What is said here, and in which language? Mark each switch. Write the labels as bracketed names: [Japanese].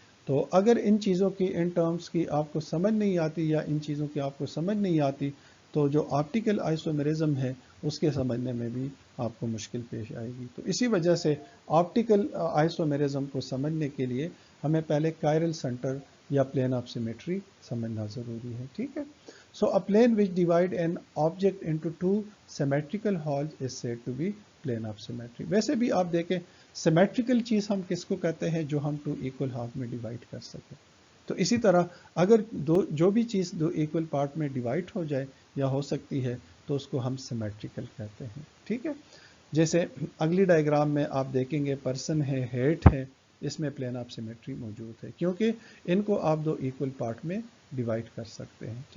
[Urdu] تو اگر ان چیزوں کی، ان ٹرمز کی آپ کو سمجھ نہیں آتی یا ان چیزوں کی آپ کو سمجھ نہیں آتی تو جو آپٹیکل آئسومیرزم ہے اس کے سمجھنے میں بھی آپ کو مشکل پیش آئے گی. تو اسی وجہ سے آپٹیکل آئسومیرزم کو سمجھنے کے لیے ہمیں پہلے کائرل سینٹر یا پلین آف سیمیٹری سمجھنا ضروری ہے. ٹھیک ہے؟ [English] So a plane which divide an object into two symmetrical halves is said to be plane of symmetry. [Urdu] ویسے بھی آپ دیکھیں سیمیٹریکل چیز ہم کس کو کہتے ہیں؟ جو ہم 2 ایکول ہاف میں ڈیوائڈ کر سکیں. تو اسی طرح اگر جو بھی چیز 2 ایکول پارٹ میں ڈیوائڈ ہو جائے یا ہو سکتی ہے تو اس کو ہم سیمیٹریکل کہتے ہیں. ٹھیک ہے؟ جیسے اگلی ڈائیگرام میں آپ دیکھیں گے پرسن ہے، ہیٹ ہے، اس میں پلین آف سیمیٹری موجود ہے کیونکہ ان کو آپ 2 ایکول پارٹ میں ڈیوائڈ کر سکتے ہیں.